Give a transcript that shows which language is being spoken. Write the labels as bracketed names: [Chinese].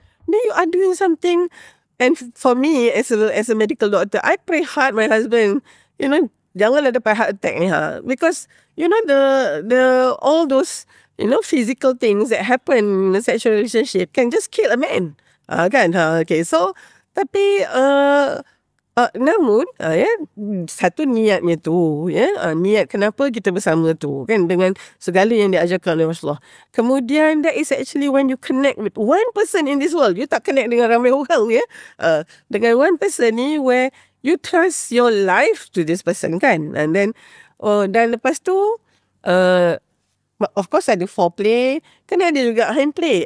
[English] Then you are doing something. And for me as a medical doctor, I pray hard my husband, [Malay] jangan ada [English] heart attack ni because the all those physical things that happen in a sexual relationship can just kill a man. Kan? Okay, so tapi [Malay] Namun satu niatnya tu, niat kenapa kita bersama tu kan, dengan segala yang diajarkan oleh Rasulullah. Kemudian [English] that is actually when you connect with one person in this world. You tak connect [Malay] dengan ramai orang dengan [English] one person ni, where you trust your life to this person kan. And then [Malay] dan lepas tu [English] of course [Malay] ada foreplay, kena ada juga hindplay.